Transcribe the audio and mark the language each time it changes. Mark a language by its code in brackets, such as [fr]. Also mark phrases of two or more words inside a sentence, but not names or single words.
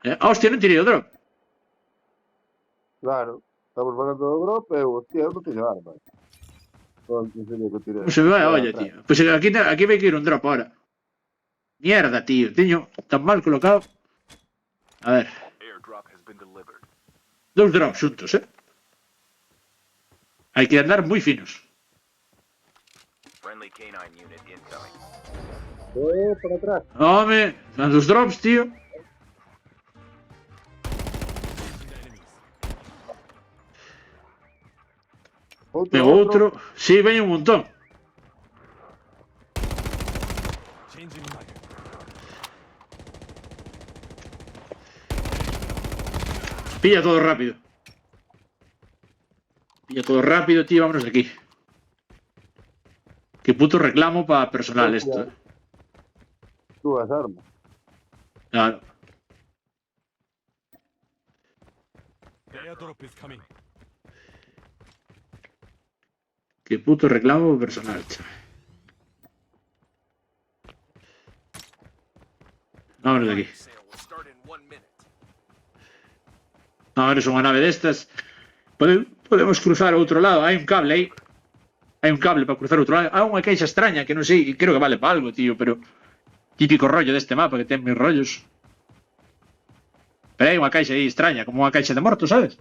[gl] Hostia, non tirei o drop. Claro. Estamos falando do drop, pero hostia, eu non teño arma. Non sería que tiré. Non se me vai a olla, tío. Pois aquí vai que ir un drop ahora. Mierda, tío. Teño tan mal colocado. A ver. [en] Airdrop has been delivered. [gl] Dous drops xuntos, Hai que andar moi finos. [en] Friendly canine unit incoming. [gl] Por atrás. Home, dan dos drops, tío. [en] Engaging the enemies. [gl] Pego outro. Sí, veño un montón. [en] Changing mag. [gl] Pilla todo rápido. Pilla todo rápido, tío. [es] Vámonos de aquí. Qué puto reclamo para personal esto, [gl] Tú as armas. Claro. [en] The airdrop is coming. [es] Qué puto reclamo personal, chaval. Vámonos de aquí. [en] Sale will start in 1 minute. [gl] No, eres unha nave destas. Podemos cruzar ao outro lado. Hai un cable aí. Hai un cable para cruzar ao outro lado. Hai unha caixa extraña que non sei, creo que vale para algo, tío, pero típico rollo deste mapa que ten mil rollos. Pero hai unha caixa aí extraña, como unha caixa de mortos, sabes?